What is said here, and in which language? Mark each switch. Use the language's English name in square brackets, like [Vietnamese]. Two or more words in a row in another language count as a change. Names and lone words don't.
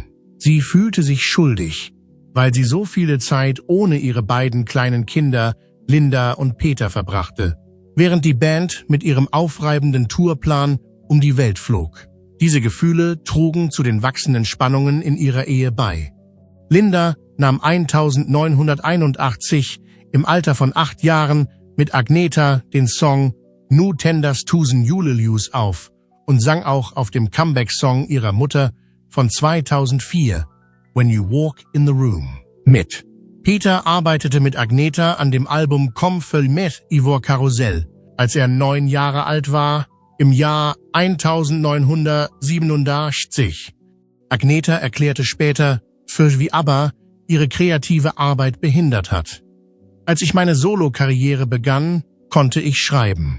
[German] Sie fühlte sich schuldig, weil sie so viele Zeit ohne ihre beiden kleinen Kinder, Linda und Peter, verbrachte, während die Band mit ihrem aufreibenden Tourplan um die Welt flog. Diese Gefühle trugen zu den wachsenden Spannungen in ihrer Ehe bei. Linda nahm 1981 im Alter von 8 Jahren mit Agneta den Song Nu tändas tusen juleljus auf und sang auch auf dem Comeback-Song ihrer Mutter von 2004, When You Walk in the Room, mit. Peter arbeitete mit Agneta an dem Album Kom följ med i vår karusell, als er 9 Jahre alt war, im Jahr 1987. Agneta erklärte später, für wie ABBA ihre kreative Arbeit behindert hat. Als ich meine Solo-Karriere begann, konnte ich schreiben.